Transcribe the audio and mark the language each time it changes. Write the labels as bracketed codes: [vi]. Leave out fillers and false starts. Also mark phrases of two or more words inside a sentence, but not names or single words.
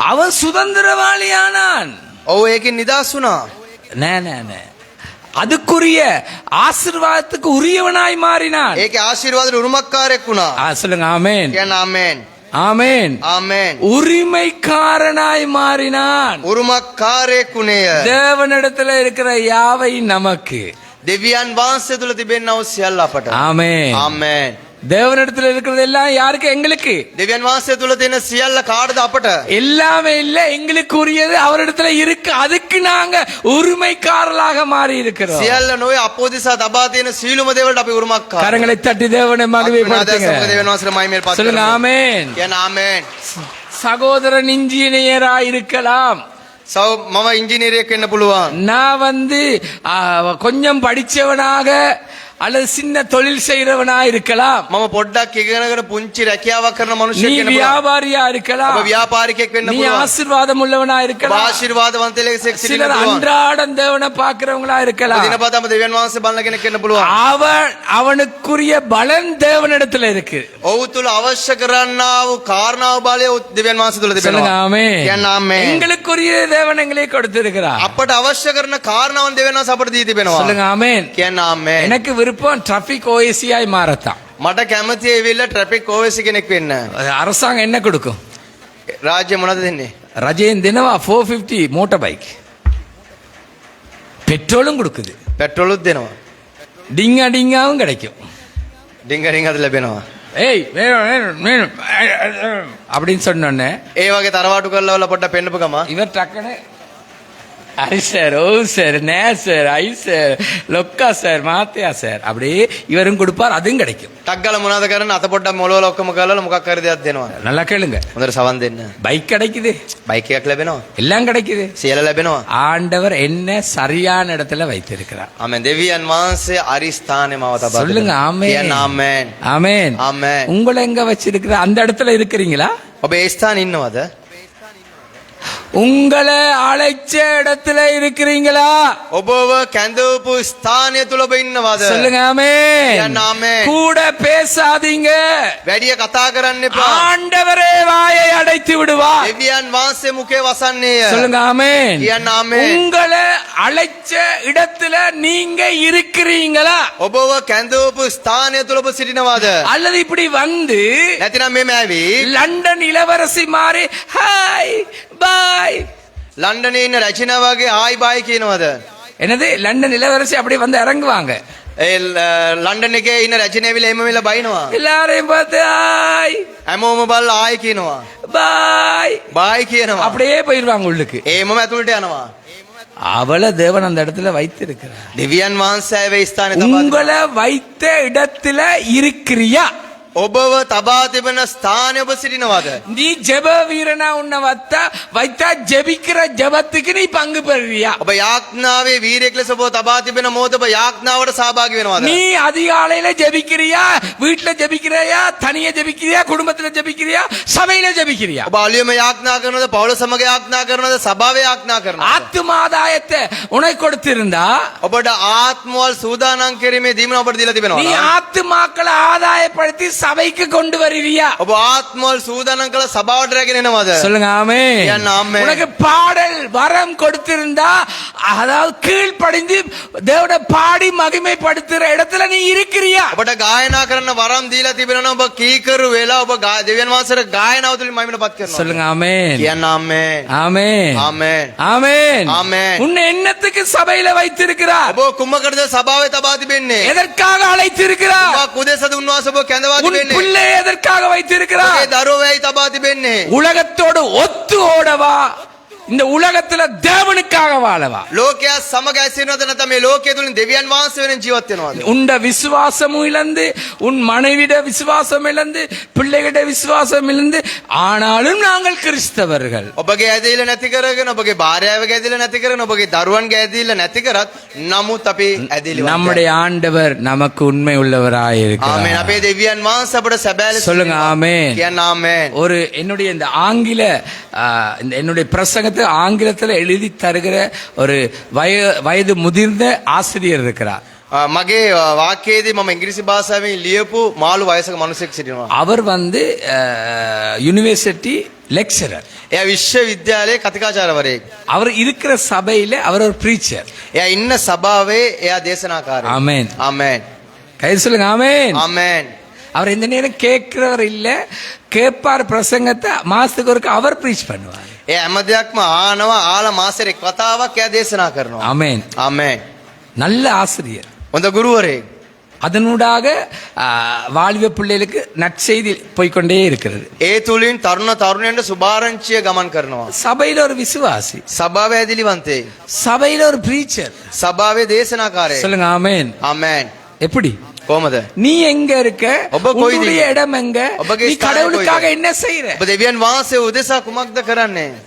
[ta] அவன் சுதந்திரவாளியானான் [si] ඔව් ඒකෙන් නිදහස් වුණා. [ta] நே அதுக்குரிய ஆசீர்வாதத்துக்கு உரியவனாய் மாறினான் [si] ඒකේ ආශිර්වාදෙට උරුමකාරයෙක් වුණා. [ta] சொல்லுங்க ஆமென் [si] කියන්න ආමේන්. [ta] ஆமென் [si] ආමේන්. [ta] உரிமைக்காரனாய் மாறினான் [si] උරුමකාරයෙක් වුණේය. [ta] தேவனிடத்துல இருக்கிற யாவை நமக்கு [si] දෙවියන් වහන්සේ තුල තිබෙනා වූ සියල්ල අපට. [ta] ஆமென் [si] ආමේන්. [ta] தேவனிடத்துல இருக்கிறது எல்லாம் யாருக்கு எங்களுக்கு [si] දෙවියන් වහන්සේ තුල තියෙන සියල්ල කාටද අපට? [ta] எல்லாமே இல்ல எங்களுக்கு உரியது அவரிடத்துல இருக்கு அதுக்கு நாங்க உரிமைக்காரர்களாக மாறி இருக்கிறோம் [si] සියල්ල නොවේ අපෝදිසා තබා තියෙන සීලුම දේවල්ට අපි උරුමකාර. [ta] கரங்களை தட்டி தேவனை மகிமைப்படுத்துங்க [si] දෙවියන් වහන්සේට මහිමෙල් පත් [ta] சொல்லுங்க [si] කරමු. [ta] ஆமென் [si] කියන්න ආමේන්. [ta] சகோதரன் இன்ஜினியரா இருக்கலாம் [si] මම ඉංජිනේරියෙක් වෙන්න පුළුවන්. [ta] நான் கொஞ்சம் படிச்சவனாக அல்லது சின்ன தொழில் செய்யறவனா இருக்கலாம் [si] මම පොඩ්ඩක් ඉගෙනගෙන පුංචි රැකියාවක් කරන [ta] நீ [si] මිනිහෙක් වෙන්න පුළුවන්. [ta] வியாபாரியா இருக்கலாம் [si] ඔබ ව්‍යාපාරිකයෙක් වෙන්න [ta] நீ [si] පුළුවන්. [ta] ஆசீர்வாதம் உள்ளவனா [si] ඔබ [ta] இருக்கலாம் [si] ආශිර්වාදවන්තයෙක් සිටින්න [ta] சிலர் [si] පුළුවන්. [ta] அன்றாடம் தேவனை பார்க்கிறவங்களா [si] ඔබ [ta] இருக்கலாம் [si] දිනපතාම දෙවියන් වහන්සේ බලන කෙනෙක් වෙන්න පුළුවන්. [ta] அவனுக்குரிய பலன் தேவனிடத்துல இருக்கு [si] ඔහු තුල අවශ්‍ය කරන්නා වූ කාරණාව බලය දෙවියන් වහන්සේ තුල [ta] சொல்லுங்க [si] තිබෙනවා. [ta] ஆமென் [si] කියන්න ආමේන්. [ta] எங்களுக்குரிய தேவன் எங்களை கொடுத்திருக்கிறார் [si] අපට අවශ්‍ය කරන කාරණාවන් දෙවියන් වහන්සේ අපට දී තිබෙනවා. [ta] சொல்லுங்க ஆமென் [si] කියන්න ආමේන්. [ta] எனக்கு விருப்பம் [en] traffic OICயாய் [ta] மாறத்தான் [si] මට කැමති ඇවිල්ලා [en] traffic OIC [si] කෙනෙක් වෙන්න. [ta] அரசாங்கம் என்ன கொடுக்கும் [si] රාජ්‍ය මොනවද දෙන්නේ? රජයෙන් දෙනවා [ta] 450 [en] motor bike [ta] பெட்ரோலும் கொடுக்குது [si] පෙට්‍රෝලුත් දෙනවා. [ta] டிங்காவும் கிடைக்கும் [si] ඩිංගරින් අද ලැබෙනවා. [ta] ஏய் வேணும் வேணும் வேணும் அப்படின்னு சொன்னோன்னே [si] ඒ වගේ තරවාටු කරලා වල පොඩ්ඩක් පෙන්නපු ගම [ta] இவர் டக்குன்னு ஹரி சார், ஓ சார், நே சார், ஐ சார், லொக்கா சார், மாத்தியா சார், அப்படியே இவரும் கொடுப்பார், அதுவும் கிடைக்கும். [si] ටග්ගල මොනවද කරන්නේ? අත පොඩ්ඩක් මොලවල ඔක්කොම කරලා මොකක් හරි දෙයක් දෙනවා. [ta] நல்லா கேளுங்க. [si] හොඳට සවන් දෙන්න. [ta] பைக் கிடைக்குது, [si] බයික් එකක් ලැබෙනවා. [ta] எல்லாம் கிடைக்குது. [si] සියල්ල ලැබෙනවා. [ta] ஆண்டவர் என்ன சரியான இடத்துல வைத்திருக்கிறார். [si] ආමෙන්. දෙවියන් වහන්සේ අරි ස්ථානේ මාව තබා [ta] சொல்லுங்க ஆமென். [si] කියන්න ආමෙන්. [ta] ஆமென். [si] ආමෙන්. [ta] உங்களை எங்க வச்சிருக்கிற? அந்த இடத்துல இருக்கிறீங்களா? [si] ඔබ ඒ ස්ථානේ ඉන්නවද? [ta] உங்களை அழைச்ச இடத்துல இருக்கிறீங்களா? [si] ඔබව කැඳවපු ස්ථානය තුල ඔබ ඉන්නවද? [ta] சொல்லுங்க ஆமென். [si] කියන්න ආමෙන්. [ta] கூட பேசாதீங்க. [si] වැඩිය කතා කරන්න එපා. [ta] ஆண்டவரே வாயை அடைத்து விடுவார். [si] දෙවියන් වහන්සේ මුඛේ වසන්නේය. [ta] சொல்லுங்க ஆமென். [si] කියන්න ආමෙන්. [ta] உங்களை அழைச்ச இடத்துல நீங்க இருக்கிறீங்களா? [si] ඔබව කැඳවපු ස්ථානය තුල ඔබ සිටිනවද? [ta] அல்லது இப்படி வந்து [si] නැතිනම් මෙම ඇවි [ta] லண்டன் இளவரசி மாறி [en] hi bye, [si] ලන්ඩනේ ඉන්න රැචිනා වගේ [en] hi bye [si] කියනවද? [ta] என்னது லண்டன் இளவரசி அப்படி வந்து இறங்குவாங்க, [si] ඒ ලන්ඩන් එකේ ඉන්න රැචිනාවිල එම වෙලා බයිනවා. [ta] எல்லாரையும் பார்த்து ஹாய் [si] හැමෝම බලලා ආයි කියනවා. [ta] பாய், [si] බායි කියනවා. [ta] அப்படியே போயிருவாங்க உள்ளுக்கு. [si] ඒමම ඇතුළට යනවා. [ta] அவளை தேவன் அந்த இடத்துல வைத்திருக்கிறார். [si] දෙවියන් වහන්සේ වේ ස්ථානේ තබා [ta] உங்களை வைத்த இடத்துல இருக்கிறியா? [si] ඔබව තබා තිබෙන ස්ථානේ ඔබ සිටිනවද? [ta] நீ ஜெப வீரனா உன்னை வைத்தா ஜெபிக்கிற ஜெபத்துக்கு நீ பங்கு பெறுறியா? [si] ඔබ යාඥාවේ වීරයෙක් ලෙස ඔබ තබා තිබෙන මොහොත ඔබ යාඥාවට සහභාගී වෙනවද? [ta] நீ அதிகாலையில ஜெபிக்கிறியா? வீட்டுல ஜெபிக்கிறியா? தனியா ஜெபிக்கிறியா? குடும்பத்துல ஜெபிக்கிறியா? சபையில ஜெபிக்கிறியா? [si] ඔබ අලියම යාඥා කරනවද? පවුල සමග යාඥා කරනවද? සභාවේ යාඥා කරනවද? [ta] ஆத்துமாதாயத்தை உனக்கு கொடுத்திருந்தா [si] ඔබට ආත්මවල සූදානම් කිරීමේ දීමන ඔබට දීලා [ta] நீ [si] තිබෙනවා. [ta] ஆத்துமாக்களை ஆதாயப்படுத்தி சபைக்கு கொண்டு வருவியா? [si] ඔබ ආත්මවල සූදානම් කළ සභාවට රැගෙන එනවද? [ta] சொல்லுங்க ஆமென். [si] කියන්න ආමෙන්. [ta] உனக்கு பாடல் வரம் கொடுத்திருந்தா, அதாவது கீழ்ப்படிந்து தேவனை பாடி மகிமைப்படுத்துற இடத்துல நீ இருக்கிறியா? [si] ඔබට ගායනා කරන්න වරම් දීලා තිබෙනවා. ඔබ කීකරු වෙලා ඔබ දෙවියන් වහන්සේට ගායනාව තුලින් මහිමනපත් කරනවා. [ta] சொல்லுங்க ஆமென். [si] කියන්න ආමෙන්. [ta] ஆமென். [si] ආමෙන්. [ta] ஆமென். ஆமென். உன்னை என்னத்துக்கு சபையில வைத்திருக்கிறார்? [si] ඔබ කුමකටද සභාවේ තබා තිබෙන්නේ? [ta] எதற்காக அழைத்திருக்கிறார்? [si] ඔබ කුදේසද උන්වහන්සේ ඔබ කැඳවා [ta] உன் [si] තිබෙන්නේ? [ta] பிள்ளை எதற்காக வைத்திருக்கிறார்? [si] ඔබේ දරුවෝයි තබා තිබෙන්නේ? [ta] உலகத்தோடு ஒத்து ஓடவா? இந்த உலகத்துல தேவனுக்காக வாழவா? [si] ලෝකයා සමග ඇසෙනවද නැත්නම් මේ ලෝකයේ තුලින් දෙවියන් වහන්සේ වෙනින් ජීවත් වෙනවද? [ta] உண்ட விசுவாசமும் இழந்து, உன் மனைவிட விசுவாசம் இழந்து, பிள்ளைகிட்ட விசுவாசம் இழந்து, ஆனாலும் நாங்கள் கிறிஸ்தவர்கள். [si] ඔබගේ ඇදහිල්ල නැති කරගෙන, ඔබගේ භාර්යාවගේ ඇදහිල්ල නැති කරගෙන, ඔබගේ දරුවන්ගේ ඇදහිල්ල නැති කරත් නමුත් අපි ඇදහිලි [ta] நம்முடைய ஆண்டவர் நமக்கு உண்மை உள்ளவராய் இருக்கிறார். [si] ආමෙන්. අපේ දෙවියන් වහන්සේ අපට සැබෑ ලෙස [ta] சொல்லுங்க ஆமென். [si] කියන්න ආමෙන්. [ta] ஒரு என்னுடைய இந்த ஆங்கில என்னுடைய பிரசங்கத்தை ஆங்கிலத்தில் எழுதி தருகிற ஒரு வயது முதிர்ந்த ஆசிரியர் இருக்கிறார். [si] මගේ වාක්‍යයේදී මම ඉංග්‍රීසි භාෂාවෙන් ලියපු මාළු වයසක මිනිසෙක් සිටිනවා. [ta] அவர் வந்து [en] university lecturer. [si] එයා විශ්වවිද්‍යාලයේ කතිකාචාර්යවරයෙක්. [ta] அவர் இருக்கிற சபையில அவர் ஒரு பிரீச்சர். [si] එයා ඉන්න සභාවේ එයා දේශනාකාරයෙක්. [ta] ஆமென். [si] ආමෙන්. [ta] கை சொல்லுங்க ஆமென். [si] ආමෙන්. [ta] அவர் எந்த நேரம் கேட்கிறவர் இல்ல, கேட்பார் பிரசங்கத்தை மாசத்துக்கு ஒருக்க அவர் பிரீச் பண்ணுவார். [si] එයා හැම දෙයක්ම ආනවා, ආලා මාසෙට එක් වතාවක් එයා දේශනා කරනවා. [ta] ஆமென். [si] ආමෙන්. [ta] நல்ல ஆசிரியர். [si] හොඳ ගුරුවරයෙක්. [ta] அதனூடாக வாலிப பிள்ளைகளுக்கு நற்செய்தி போய்க்கொண்டே இருக்கிறது. [si] ඒ තුලින් තරුණ තරුණයන්ට සුභාරංචිය ගමන් කරනවා. [ta] சபையில ஒரு விசுவாசி, [si] සභාවේ ඇදහිලිවන්තේ, [ta] சபையில ஒரு பிரீச்சர். [si] සභාවේ දේශනාකාරයෙක්. [ta] சொல்லுங்க ஆமென். [si] ආමෙන්. [ta] எப்படி? [si] කොහමද? [ta] நீ எங்க இருக்க? [si] ඔබ කොයිද? [ta] உன்னுடைய இடம் எங்க? [si] ඔබගේ [ta] நீ [si] ස්ථානය [ta] கடவுளுக்காக [si] කොයිද? [ta] என்ன செய்யற? [si] ඔබ දෙවියන් වහන්සේ උදෙසා කුමක්ද කරන්නේ?